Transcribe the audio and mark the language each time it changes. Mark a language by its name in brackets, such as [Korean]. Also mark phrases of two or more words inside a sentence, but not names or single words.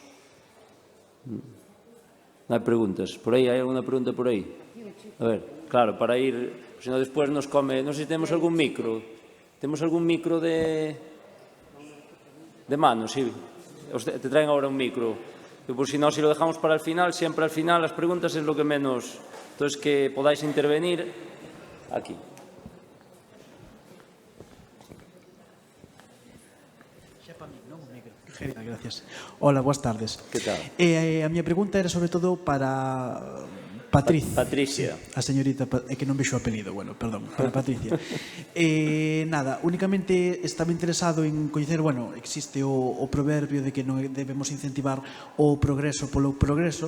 [Galician] Non hai preguntas. Por aí, hai alguna pregunta por aí? A ver, claro, para ir, senón despois nos come. Non sei se temos algún micro. Temos algún micro de mano, sí. Te traen agora un micro. [Spanish] Por si no, si lo dejamos para el final, siempre al final las preguntas es lo que menos. Entonces, que podáis intervenir aquí. Gracias. Hola, [Galician] boas tardes. Que tal? A miña pregunta era sobre todo para Patricia. A señorita, é que non vexo o apelido, bueno, perdón, para Patricia. Nada, únicamente estaba interesado en coñecer, bueno, existe o proverbio de que non debemos incentivar o progreso polo progreso.